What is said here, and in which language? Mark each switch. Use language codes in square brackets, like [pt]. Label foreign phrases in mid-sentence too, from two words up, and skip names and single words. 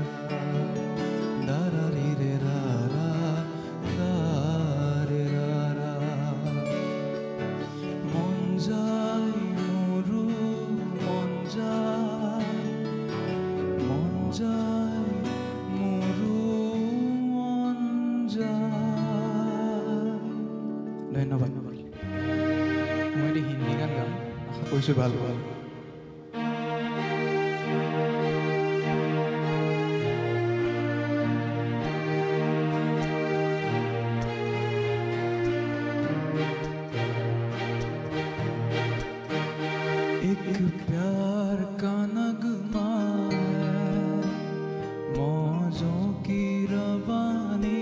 [as] লাৰাৰি ৰে লাৰা লাৰি ৰা মন যায় মোৰো মন যায় মোৰো মন যায় ধন্যবাদ মই এতিয়া হিন্দী গান গাম আশা কৰিছোঁ ভাল ভাল [hi] एक प्यार का नगमा है मौजों की रवानी